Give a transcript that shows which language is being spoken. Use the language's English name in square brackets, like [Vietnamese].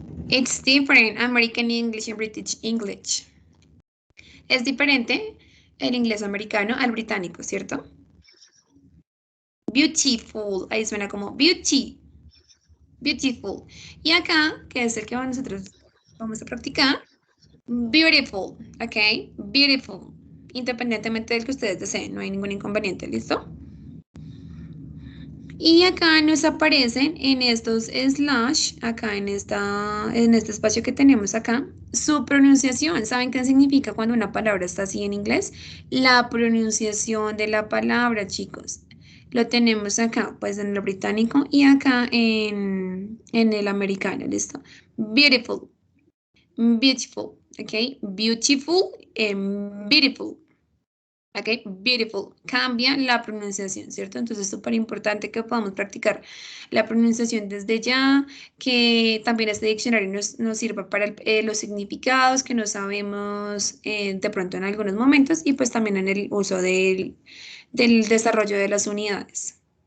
[English] It's different, American English and British English. [Spanish] Es diferente el inglés americano al británico, ¿cierto? Beautiful, ahí suena como beauty. Beautiful. Y acá, que es el que nosotros vamos a practicar, beautiful, ¿ok? Beautiful. Independientemente del que ustedes deseen, no hay ningún inconveniente, ¿listo? Y acá nos aparecen en estos slash, acá en este espacio que tenemos acá, su pronunciación. ¿Saben qué significa cuando una palabra está así en inglés? La pronunciación de la palabra, chicos. Lo tenemos acá, pues en el británico y acá en el americano, ¿listo? [English] Beautiful, beautiful, ¿ok? Beautiful and beautiful. ¿Ok? Beautiful. [Spanish] Cambia la pronunciación, ¿cierto? Entonces es súper importante que podamos practicar la pronunciación desde ya, que también este diccionario nos sirva para los significados que no sabemos de pronto en algunos momentos y pues también en el uso del desarrollo de las unidades.